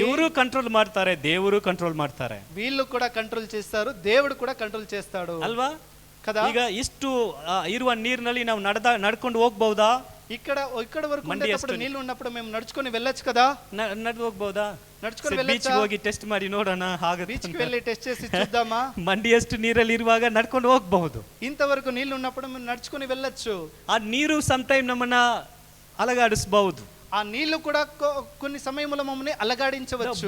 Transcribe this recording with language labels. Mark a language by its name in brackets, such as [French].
[Kannada] ಇವರು ಕಂಟ್ರೋಲ್ ಮಾಡ್ತಾರೆ, ದೇವರು ಕಂಟ್ರೋಲ್ ಮಾಡ್ತಾರೆ. [Telugu] వీళ్ళు కూడా కంట్రోల్ చేస్తారు, దేవుడు కూడా కంట్రోಲ್ చేస్తాడు [Kannada] ಅಲ್ವಾ [Telugu] కదా. [Kannada] ಈಗ ಇಷ್ಟು ಇರುವ ನೀರಿನಲ್ಲಿ ನಾವು ನಡ್ಕೊಂಡು ಹೋಗ್ಬಹುದಾ? [Telugu] ఇక్కడ వరకు ఉండేటప్పుడు నీళ్లు ఉన్నప్పుడు మేము నడుచుకొని వెళ్ళొచ్చు కదా. [Kannada] ನಡೆದು ಹೋಗ್ಬಹುದಾ? [Telugu] నడుచుకొని [Kannada] ಬೀಚ್ ಹೋಗಿ ಟೆಸ್ಟ್ ಮಾಡಿ ನೋಡೋಣ, ಹಾಗೆ [Telugu] బీచ్ కి వెళ్ళి టెస్ట్ చేసి చూద్దామా? [Kannada] ಮಂಡಿಯಷ್ಟು ನೀರಲ್ಲಿ ಇರುವಾಗ ನಡ್ಕೊಂಡು ಹೋಗಬಹುದು. [Telugu] ఇంతవరకు నీళ్లు ఉన్నప్పుడు మేము నడుచుకొని వెళ్ళొచ్చు. [Kannada] ಆ ನೀರು ಸಮ್ ಟೈಮ್ ನಮ್ಮನ್ನ ಅಲಗಾಡಿಸಬಹುದು. [Telugu] ఆ నీళ్లు కూడా కొన్ని సమయంలో మమ్మల్ని అలగాడించవచ్చు.